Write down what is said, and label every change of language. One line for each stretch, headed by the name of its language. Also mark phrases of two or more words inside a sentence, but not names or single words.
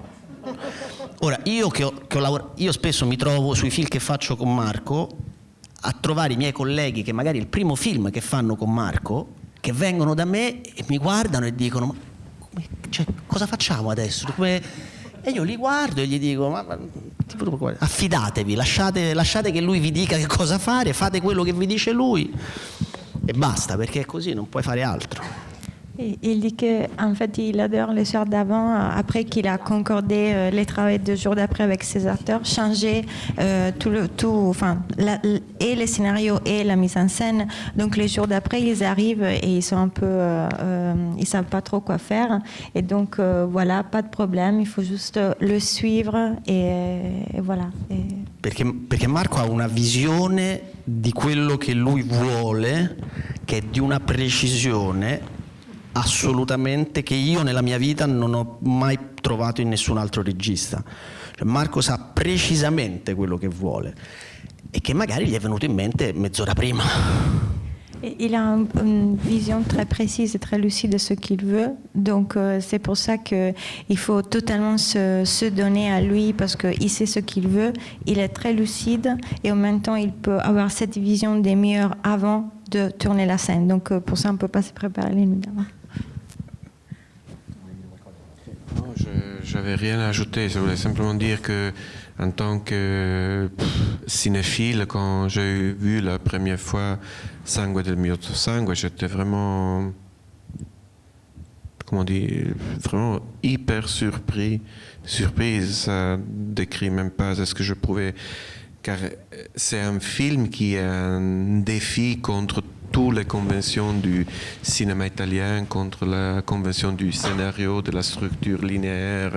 Italian: Ora, io io spesso mi trovo sui film che faccio con Marco a trovare i miei colleghi che magari è il primo film che fanno con Marco, che vengono da me e mi guardano e dicono: cioè, cosa facciamo adesso? E io li guardo e gli dico: affidatevi, lasciate che lui vi dica che cosa fare, fate quello che vi dice lui e basta, perché è così, non puoi fare altro.
French: Il dit qu'en fait, il adore les soirs d'avant, après qu'il a concordé les travaux 2 jours d'après avec ses acteurs, changer et les scénarios et la mise en scène. Donc les jours d'après, ils arrivent et ils sont un peu, ils savent pas trop quoi faire. Et donc voilà, pas de problème, il faut juste le suivre et voilà.
Italian: Perché Marco ha una visione di quello che lui vuole, che è di una precisione assolutamente che io nella mia vita non ho mai trovato in nessun altro regista. Cioè, Marco sa precisamente quello che vuole e che magari gli è venuto in mente mezz'ora prima.
French: Il a une vision très précise et très lucide de ce qu'il veut. Donc, c'est pour ça qu'il faut totalement se donner à lui parce qu'il sait ce qu'il veut. Il est très lucide et en même temps, il peut avoir cette vision des meilleurs avant de tourner la scène. Donc, pour ça, on ne peut pas se préparer les nuits d'avant. Je n'avais rien à ajouter. Je voulais simplement dire que, en tant que cinéphile, quand j'ai vu la première fois Sangue del mio sangue, j'étais vraiment, comment dire, vraiment hyper surprise. Ça décrit même pas ce que je pouvais, car c'est un film qui est un défi contre toutes les conventions du cinéma italien, contre la convention du scénario, de la structure linéaire.